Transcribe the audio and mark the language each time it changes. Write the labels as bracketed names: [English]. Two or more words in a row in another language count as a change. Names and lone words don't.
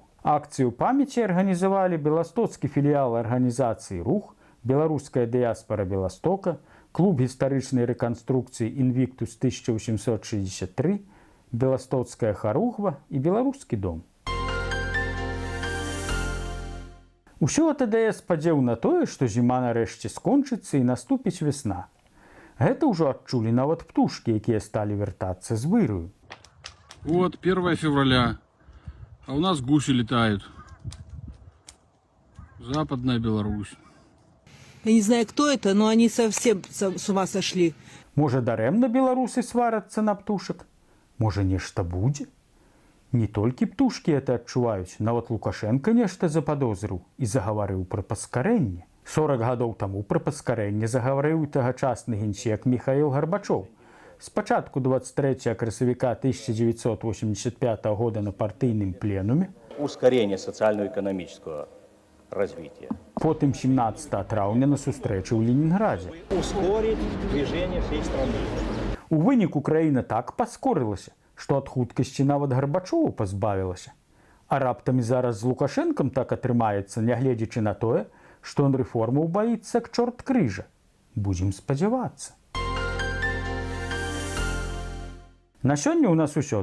[Belarusian] Акцыю памяці арганізавалі беластоцкі філіял арганізацыі «Рух», беларуская дыяспара Беластока, клуб гістарычнай рэканструкцыі «Інвіктус 1863», беластоцкая харугва і беларускі дом. Усё АТД спадзеў на тое, што зіма нарэшце скончыцца і наступіць вясна. Гэта ўжо адчулі нават птушкі, якія сталі вяртацца з выраю. [Russian] Вот 1 февраля, а у нас гуси летают. Западная Беларусь. Я не знаю, кто это, но они совсем с ума сошли. [Belarusian] Можа, дарэмна беларусы сварацца на птушак? Можа, нешта будзе? Не толькі птушкі это адчуваюць, нават Лукашенко нешта западозрыў і загаварыў пра паскарэнне. 40 гадоў таму пра паскарэнне загаварыў тагачасны генсек Міхаіл Гарбачоў. Спачатку 23 красавіка 1985 года на партыйным пленуме. [Russian] Ускорение социально-экономического развития. [Belarusian] Потым 17 траўня на сустрэчы ў Ленінградзе. [Russian] Ускорить движение всей страны. [Belarusian] У выніку краіна так паскорылася, што ад хуткасці нават Гарбачову пазбавілася. А раптам і зараз з Лукашэнкам так атрымаецца, нягледзячы на тое, што ён рэформаў баіцца к чорт крыжа. Будзем спадзявацца. На сёння ў нас усё.